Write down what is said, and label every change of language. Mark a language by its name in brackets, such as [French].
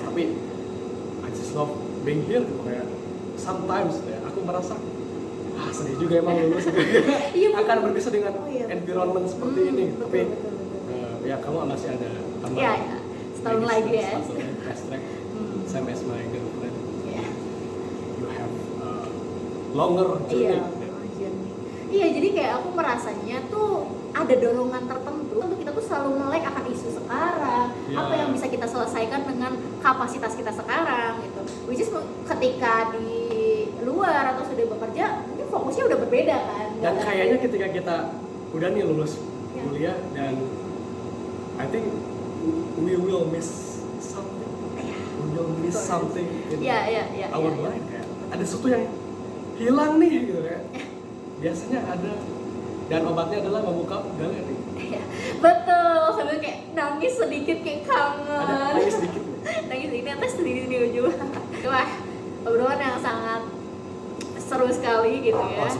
[Indonesian] Tapi [English] I just love being here [Indonesian] gitu. Kayak sometimes ya aku merasa sedih juga emang lulus akan berpisah dengan environment seperti ini. Tapi ya kamu masih ada tambahan. Setahun lagi ya. [English] Fast track. Same as my girlfriend. You have longer journey. [Indonesian] Iya, jadi kayak aku merasanya tuh ada dorongan tertentu untuk kita tuh selalu melek akan isu sekarang, apa yang bisa kita selesaikan dengan kapasitas kita sekarang gitu. [English] Which is [Indonesian] ketika di luar atau sudah bekerja, mungkin fokusnya udah berbeda kan. Dan kayaknya ketika kita udah nih lulus kuliah dan [English] I think we will miss something. We will miss something in our mind. [Indonesian] Kayak ada sesuatu yang hilang nih gitu ya. Biasanya ada, dan obatnya adalah membuka galeri. Betul, sambil kayak nangis sedikit kayak kangen. Ada nangis sedikit. Nangis sedikit, atas sedikit di ujung. Wah, obrolan yang sangat seru sekali gitu ya.